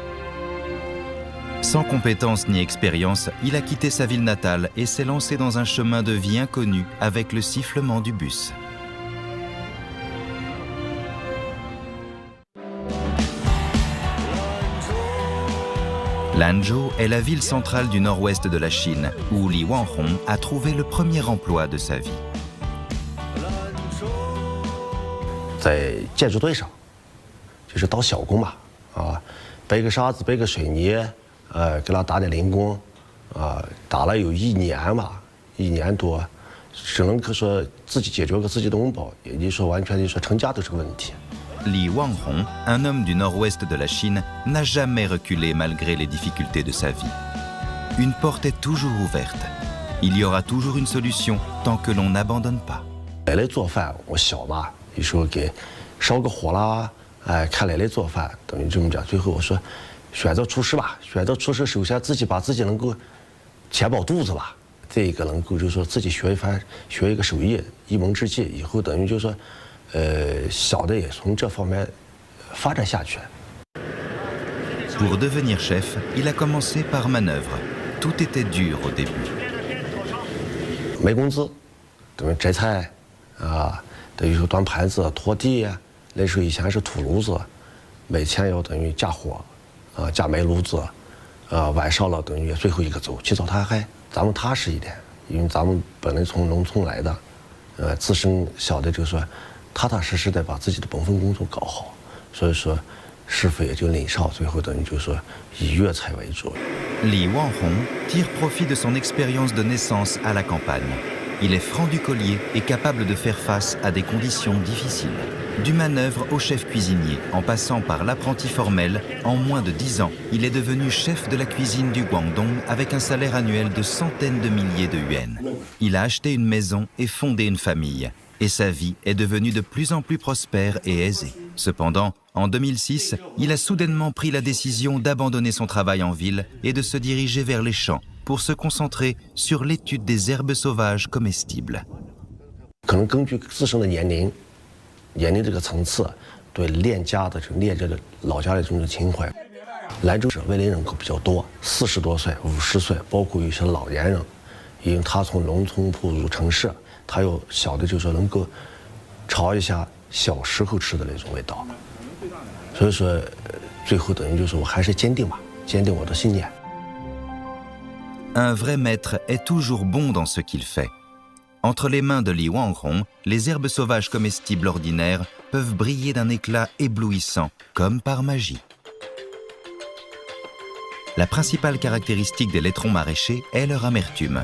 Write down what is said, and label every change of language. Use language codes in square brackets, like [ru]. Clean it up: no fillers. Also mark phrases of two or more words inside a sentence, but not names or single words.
[fr] Sans compétences ni expérience, il a quitté sa ville natale et s'est lancé dans un chemin de vie inconnu avec le sifflement du bus. Lanzhou est la ville centrale du nord-ouest de la Chine, où Li Wanhong a trouvé le premier emploi de sa vie. [zh] 在建筑队上，就是当小工嘛，背个沙子，背个水泥，给他打点零工，打了有1年吧，1年多，只能说自己解决个自己的温饱，也就是说完全就说成家都是个问题。 [fr] Li Wanhong, un homme du nord-ouest de la Chine, n'a jamais reculé malgré les difficultés de sa vie. Une porte est toujours ouverte. Il y aura toujours une solution tant que l'on n'abandonne pas. [zh] 奶奶做饭，我小嘛，有时候给烧个火啦，看奶奶做饭，等于这么讲。最后我说，选择厨师吧，选择厨师，首先把自己能够填饱肚子吧，再一个能够就是说自己学一个手艺，一门之技，以后等于就是说。小的也从这方面发展下去。 [fr] Pour devenir chef, il a commencé par manœuvre. Tout était dur au début. [zh] 没工资，等于摘菜，等于说端盘子、拖地。那时候以前是土炉子，每天要等于架火，架煤炉子，晚上了等于最后一个走，起早贪黑。咱们踏实一点，因为咱们本来从农村来的，自身晓得就是说。踏踏实实的把自己的本分工作搞好，所以说师傅也就领上，最后等于就是说以粤菜为主。 [fr] Li Wanhong tire profit de son expérience de naissance à la campagne. Il est franc du collier et capable de faire face à des conditions difficiles. Du manœuvre au chef cuisinier, en passant par l'apprenti formel, en moins de 10 ans, il est devenu chef de la cuisine du Guangdong avec un salaire annuel de centaines de milliers de yuans. Il a acheté une maison et fondé une famille. Et sa vie est devenue de plus en plus prospère et aisée. Cependant, en 2006, il a soudainement pris la décision d'abandonner son travail en ville et de se diriger vers les champs pour se concentrer sur l'étude des herbes sauvages comestibles. [zh] 可能根据自身的年龄这个层次，对恋家的恋这个老家的这种情怀，兰州市为龄人口比较多，40多岁、50岁，包括一些老年人，因为他从农村步入城市，他有小的就是能够尝一下小时候吃的那种味道，所以说最后等于就是我还是坚定我的信念。 [fr] Un vrai maître est toujours bon dans ce qu'il fait. Entre les mains de Li Wanghong, les herbes sauvages comestibles ordinaires peuvent briller d'un éclat éblouissant, comme par magie. La principale caractéristique des laitrons maraîchers est leur amertume.